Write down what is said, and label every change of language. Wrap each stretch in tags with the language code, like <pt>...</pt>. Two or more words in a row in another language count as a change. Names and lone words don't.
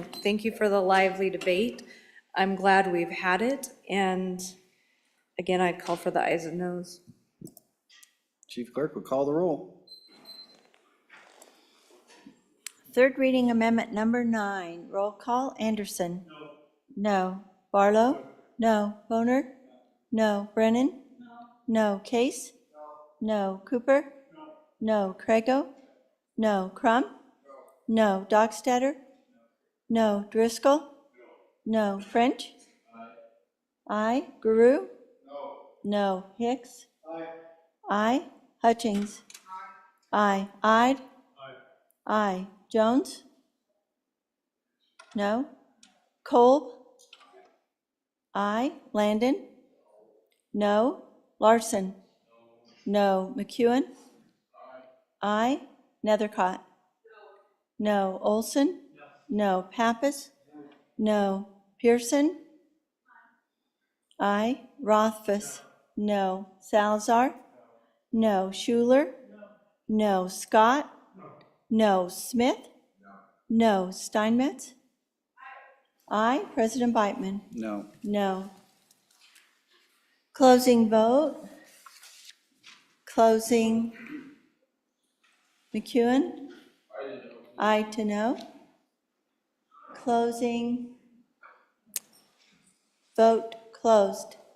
<en>Thank you for the lively debate. I'm glad we've had it, and again, I'd call for the ayes and noes. Chief Clerk will call the roll. Third reading amendment number 9. Roll call. Anderson. No. Barlow. No. Boner. No. Brennan. No. Case. No. Cooper. No. Crago. No. Crum. No. Dockstader. No. Driscoll. No. French. Aye. Guru. No. Hicks. Aye. Hutchings. Aye. Ide. Aye. Jones. No. Kolb. Aye. Landon. No. Larson. No. McEwen. Aye. Nethercott. No. Olson. No. Pappas. No. Pearson. Aye. Rothfuss. No. Salazar. No. Schuler. No. Scott. No. Smith. No. Steinmetz. Aye. President Beitman. No. No. Closing vote. Closing. McEwen. Aye to no. Closing. Vote closed.</en>